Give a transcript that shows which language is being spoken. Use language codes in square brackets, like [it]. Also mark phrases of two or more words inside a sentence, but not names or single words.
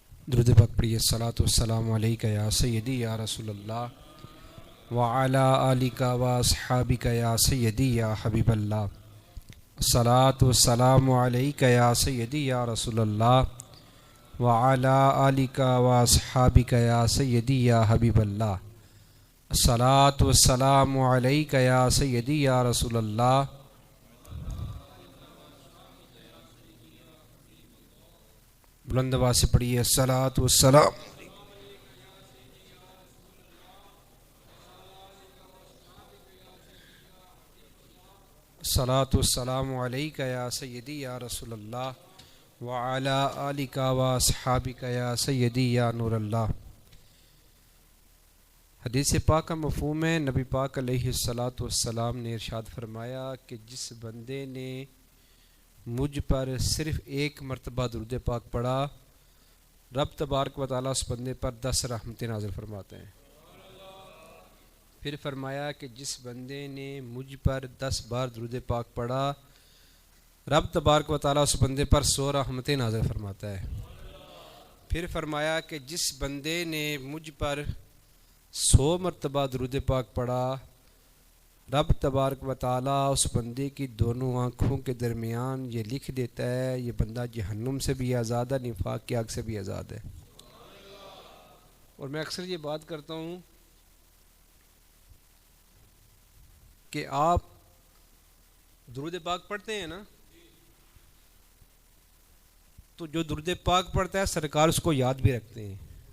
[hi] दुरूद पाक पढ़िए। [ar] الصلاة والسلام عليك يا سيدي يا رسول الله وعلى آلك وأصحابك يا سيدي يا حبيب الله. الصلاة والسلام عليك يا سيدي يا رسول الله وعلى آلك وأصحابك يا سيدي يا حبيب الله. الصلاة والسلام عليك يا سيدي يا رسول الله. [hi] बुलंद आवाज़ से पढ़िए। [ar] الصلاة والسلام الصلاة والسلام عليك يا سيدي يا رسول الله وعلى آلك وأصحابك يا سيدي يا نور الله. [hi] हदीस पाक का मफ़हूम है, नबी पाक [ar] عليه الصلاة والسلام [hi] ने इरशाद फरमाया कि जिस बंदे ने मुझ पर सिर्फ एक मरतबा दुरूद पाक पढ़ा, रब [ar] تبارك وتعالى [hi] उस बंदे पर 10 रहमतें नाज़िल फरमाते हैं। फिर फरमाया कि जिस बंदे ने मुझ पर 10 बार दुरूद पाक पढ़ा, रब [ar] تبارك وتعالى [hi] उस बंदे पर 100 रहमतें नाज़िल फरमाता है। फिर फरमाया कि जिस बंदे ने मुझ पर 100 मरतबा दुरूद पाक पढ़ा, रब [ar] تبارك وتعالى [hi] उस बंदे की दोनों आँखों के दरमियान ये लिख देता है, ये बंदा जहन्नुम से भी आज़ाद है, निफाक की आग से भी आज़ाद है। और मैं अक्सर ये बात करता हूँ कि आप दुरूद पाक पढ़ते हैं ना, तो जो दुरूद पाक पढ़ता है सरकार उसको याद भी रखते हैं।